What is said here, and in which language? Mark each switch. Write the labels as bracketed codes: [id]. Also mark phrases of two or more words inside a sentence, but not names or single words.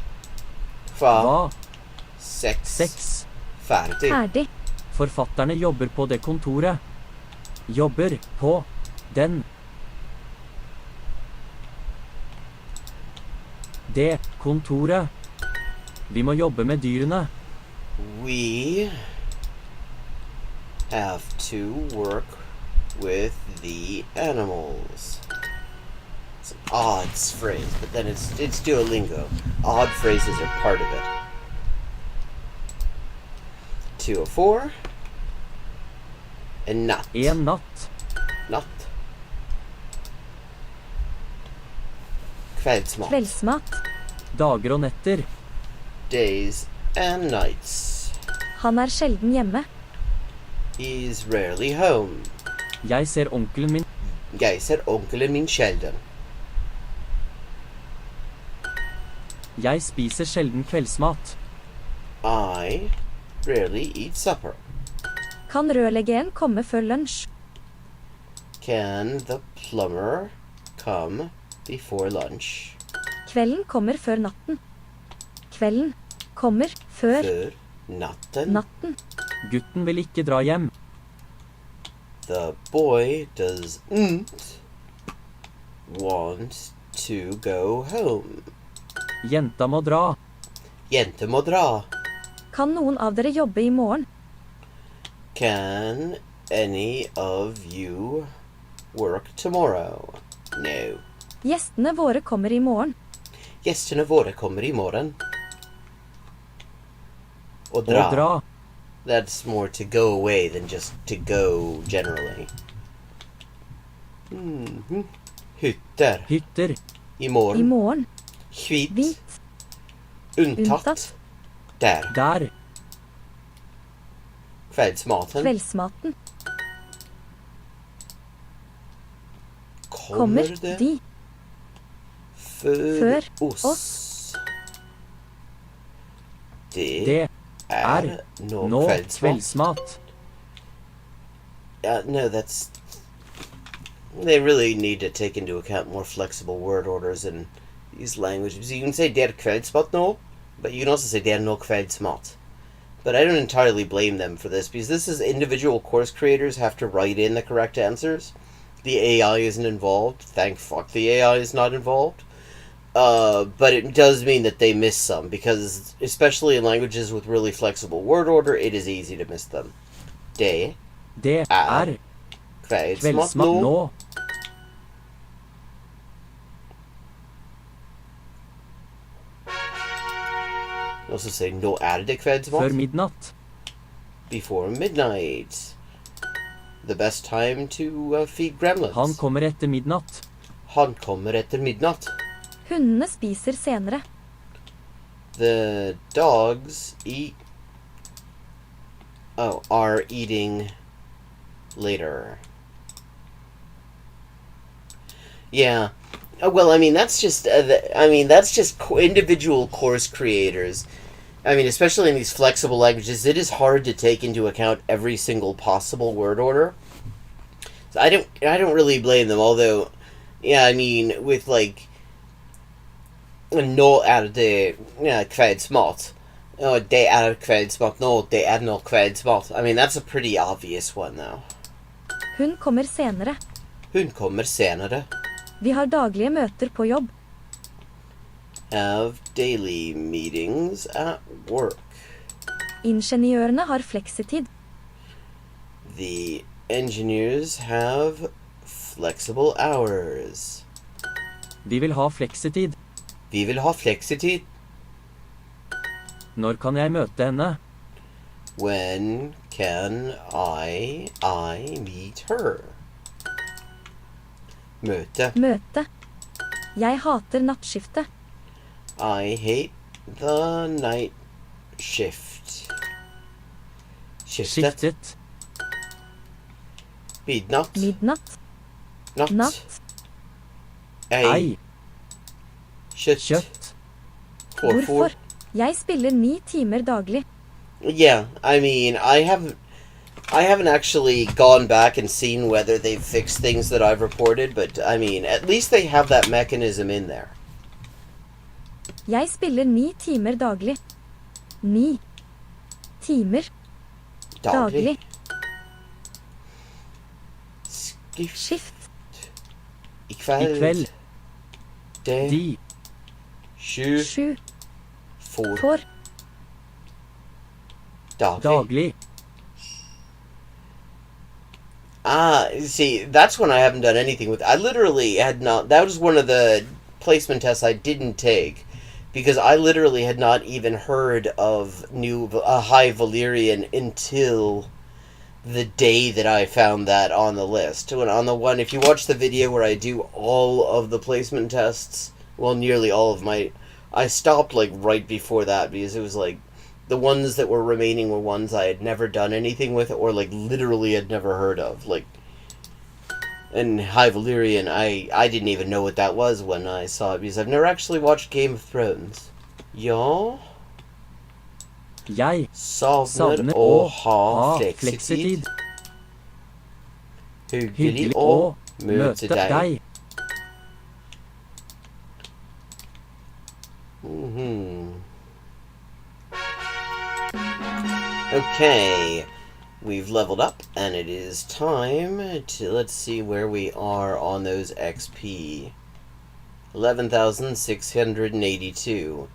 [no] Hva. Seks. Ferdig. Ferdig. Forfatterne jobber på det kontoret. Jobber på den. Det kontoret. Vi må jobbe med dyrene. [en] We have to work with the animals. It's an odd phrase, but then it's Duolingo. Odd phrases are part of it. 204. [no] En natt. En natt. Natt. Kveldsmat. Kveldsmat. Dager og netter. [en] Days and nights. [no] Han er sjelden hjemme. [en] He's rarely home. [no] Jeg ser onkelen min. Jeg ser onkelen min sjelden. Jeg spiser sjelden kveldsmat. [en] I rarely eat supper. [no] Kan rørleggeren komme før lunsj? [en] Can the plumber come before lunch? [no] Kvelden kommer før natten. Kvelden kommer før Før natten. natten. Gutten vil ikke dra hjem. [en] The boy doesn't want to go home. [no] Jenta må dra. Jente må dra. Kan noen av dere jobbe i morgen? [en] Can any of you work tomorrow? No. [no] Gjestene våre kommer i morgen. Gjestene våre kommer i morgen. Å dra. Å dra. [en] That's more to go away than just to go generally. [no] Hytter. Hytter. I morgen. I morgen. Hvit. Hvit. Unntatt. Der. Der. Kveldsmaten. Kveldsmaten. Kommer det de. før oss. Det er nå kveldsmat. [en] No, that's... They really need to take into account more flexible word orders in these languages. You can say [no] det er kveldsmat nå, [en] but you can also say [no] det er nå kveldsmat. [en] But I don't entirely blame them for this, because this is individual course creators have to write in the correct answers. The AI isn't involved. Thank fuck the AI is not involved. But it does mean that they miss some, because especially in languages with really flexible word order, it is easy to miss them. [no] Det er kveldsmat nå. [en] You also say [no] nå er det kveldsmat. Før midnatt. [en] Before midnight. The best time to feed gremlins. [no] Han kommer etter midnatt. Han kommer etter midnatt. Hundene spiser senere. [en] The dogs are eating later. Yeah. Well, I mean, that's just individual course creators. I mean, especially in these flexible languages, it is hard to take into account every single possible word order. So I don't really blame them, although, yeah, I mean, with like, [no] nå er det kveldsmat. Oh, det er kveldsmat nå, det er nå kveldsmat. [en] I mean, that's a pretty obvious one, though. [no] Hun kommer senere. Hun kommer senere. Vi har daglige møter på jobb. [en] Have daily meetings at work. [no] Ingeniørene har fleksitid. [en] The engineers have flexible hours. [no] Vi vil ha fleksitid. Vi vil ha fleksitid. Når kan jeg møte henne? [en] When can I meet her? [no] Møte. Møte. Jeg hater nattskiftet. [en] I hate the night shift. [no] Skiftet. Midnatt. Midnatt. Natt. Natt. Ei. Kjøtt. Hvorfor? Jeg spiller 9 timer daglig. [en] Yeah, I mean, I haven't actually gone back and seen whether they've fixed things that I've reported, but I mean, at least they have that mechanism in there. [no] Jeg spiller 9 timer daglig. 9 timer daglig. Skift. I kveld. De. 7. For. Daglig. [en] See, that's one I haven't done anything with. I literally had not... That was one of the placement tests I didn't take, because I literally had not even heard of High Valyrian until the day that I found that on the list. If you watch the video where I do all of the placement tests, well, nearly all of my... I stopped, like, right before that, because it was, like, the ones that were remaining were ones I had never done anything with, or, like, literally had never heard of. Like, and High Valyrian, I didn't even know what that was when I saw it, because I've never actually watched Game of Thrones. [no] Ja... Jeg savner å ha fleksitid. Hyggelig å møte deg. [en] Okay. We've leveled up, and it is time to, let's see where we are on those XP. 11,682.